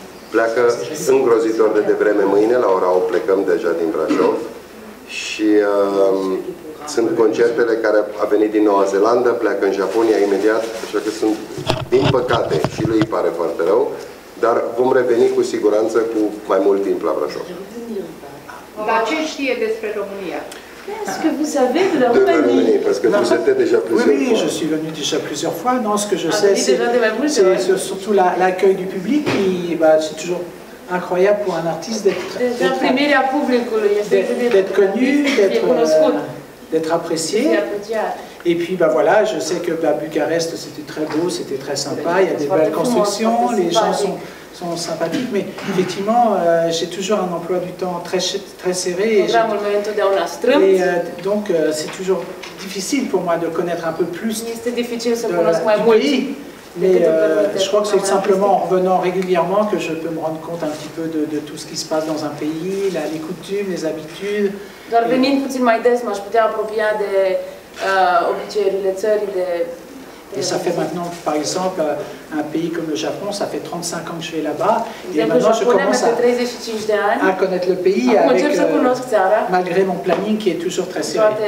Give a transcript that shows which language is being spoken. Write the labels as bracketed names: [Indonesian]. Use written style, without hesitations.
[Romanian] Pleacă îngrozitor de devreme mâine, la ora 8 plecăm deja din Brașov și sunt concertele care a venit din Noua Zeelandă, pleacă în Japonia imediat, așa că sunt, din păcate, și lui îi pare foarte rău, dar vom reveni cu siguranță cu mai mult timp la Brașov. Dar ce știe despre România? [French] Est-ce que vous savez de la Roumanie? Parce que vous étiez déjà plusieurs fois. Oui, je suis venu déjà plusieurs fois. Non, ce que je sais, c'est surtout l'accueil du public. C'est toujours incroyable pour un artiste d'être connu, d'être apprécié. Et puis voilà, je sais que Bucarest c'était très beau, c'était très sympa, il y a des belles constructions, les gens sont sympathiques, mais effectivement, j'ai toujours un emploi du temps très serré. [Romanian] Programul meu e întotdeauna strâmt. [French] Et donc, c'est toujours difficile pour moi de connaître un peu plus [Romanian] Este dificil să cunosc mai mult. [French] Mais je crois que c'est simplement en revenant régulièrement que je peux me rendre compte un petit peu de tout ce qui se passe dans un pays, les coutumes, les habitudes. [Romanian] Doar venind puțin mai des m-aș putea apropia de obiceiurile țării, de... [French] Et ça fait maintenant, par exemple, un pays comme le Japon, ça fait 35 ans que je vais là-bas, et maintenant je commence à connaître le pays avec, malgré mon planning qui est toujours très serré.